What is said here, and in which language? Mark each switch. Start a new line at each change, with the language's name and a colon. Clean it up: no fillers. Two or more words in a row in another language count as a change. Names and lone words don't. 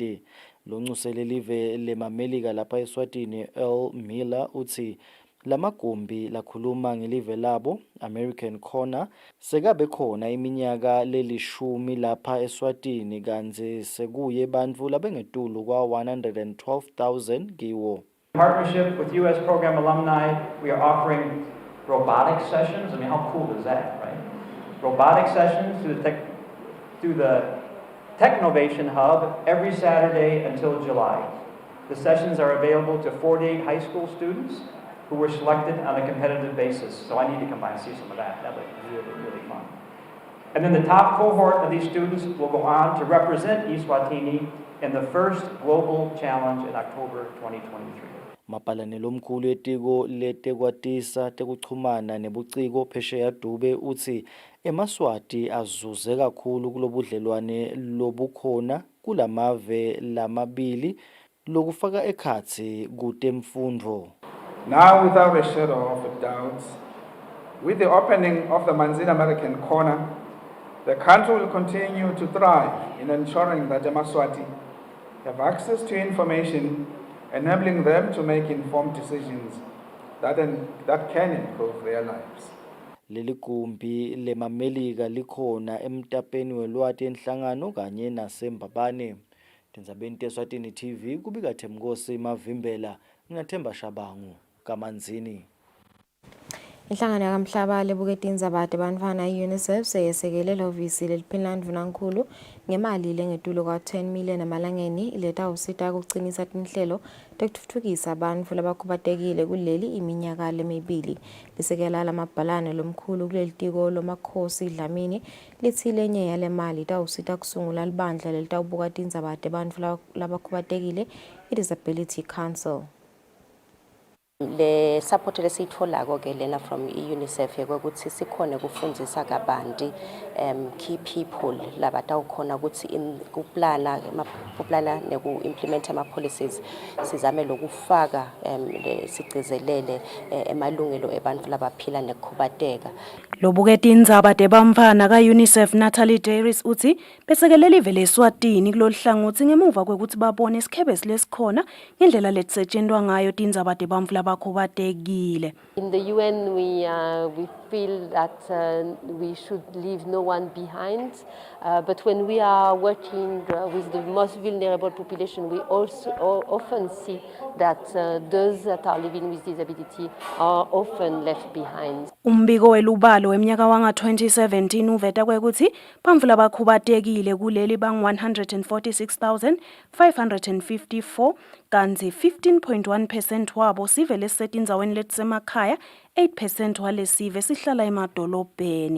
Swati: Lonxuse lelive lemamelika lapha eSwatini Earl Miller uthi Lamagumbi lakhuluma ngelive labo, American Corner, sekabe khona iminyaka lelishumi lapha Eswatini kanti sekuye bantfu labengetulu kwa 112,000 kiwo.
English: In partnership with U.S. program alumni, we are offering robotic sessions. I mean, how cool is that, right? Robotic sessions through the Technovation Hub every Saturday until July. The sessions are available to 48 high school students who were selected on a competitive basis. So I need to come by and see some of that. That was really, really fun. And then the top cohort of these students will go on to represent Eswatini in the first Global Challenge in October 2023.
Swati: Mapalane lomkhulu etiko letekwatisa tekuchumana nebuciko phesheya Dube uthi eMaswati azuze kakhulu kulobudlelwane lobukhona kulamave lamabili lokufaka ekhatsi kutemfundvo.
English: Now, without a shadow of a doubt, with the opening of the Manzini American Corner, the country will continue to thrive in ensuring that the Maswati have access to information, enabling them to make informed decisions that can improve their lives.
Swati: Leli gumbi lemamelika likhona emtapeni welwati enhlangano kanye nasembabane. Tindzabeni teSwatini TV kubika Themkosi Mavimbela nginaThemba Shabangu kaManzini. Inhlangano yakamhlaba lebuketa indzaba tebantfwana i-UNICEF seyesekele ehhovisi leliphini ndvunankhulu ngemali lengetulu kwa 10 million emalangeni letawusita kucinisa tinhlelo tekutfutfukisa bantfu labakhubatekile kuleli iminyaka lemibili. Lisekela lamabhalane lomkhulu kuleli tiko lomakhosi Dlamini litsi lenye yale mali itawusita kusungula libandla lelitawubuka tindzaba tebantfu labakhubatekile i-Disability Council. Le support lesiyitholako ke lena from i-UNICEF ukuthi sikhone kufundzisa kabanti
English: key people
Swati: labatawukhona ukuthi kuplana neku-implementa ama-policies sizame lokufaka sigcizelele emalungelo ebantfu labaphila nekukhubateka. Lobuketa indzaba tebamfana ka-UNICEF Natalie Dairis uthi besekelela ive leSwatini kuloluhlangothi ngemuva kwekuthi babone isikhebesi lesikhona ngendlela letisetshentwa ngayo tindzaba tebantfu labakhubatekile.
English: In the UN we feel that we should leave no one behind, but when we are working with the most vulnerable population, we also often see that those that are living with disability are often left behind.
Swati: Umbiko welubalo wemnyaka wanga 2017 uveta kwekuthi bantfu labakhubatekile kuleli bang 146,554 kanti 15.1% wabo sivele setindzaweni letisemakhaya, 8% walesive sihlala emadolobheni.